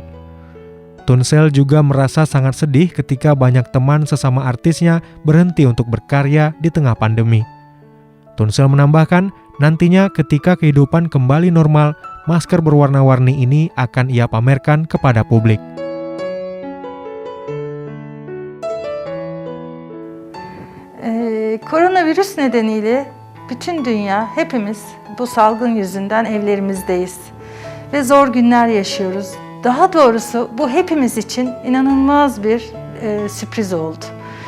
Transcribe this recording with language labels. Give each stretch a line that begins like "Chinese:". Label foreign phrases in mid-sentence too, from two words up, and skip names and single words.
Indonesian: Tunsel juga merasa sangat sedih ketika banyak teman sesama artisnya berhenti untuk berkarya di tengah pandemi. Tunsel menambahkan, nantinya ketika kehidupan kembali normal, masker berwarna-warni ini akan ia pamerkan kepada publik.
Turkish: Koronavirüs nedeniyle bütün dünya, hepimiz bu salgın yüzünden evlerimizdeyiz ve zor günler yaşıyoruz. Daha doğrusu bu hepimiz için inanılmaz bir sürpriz oldu.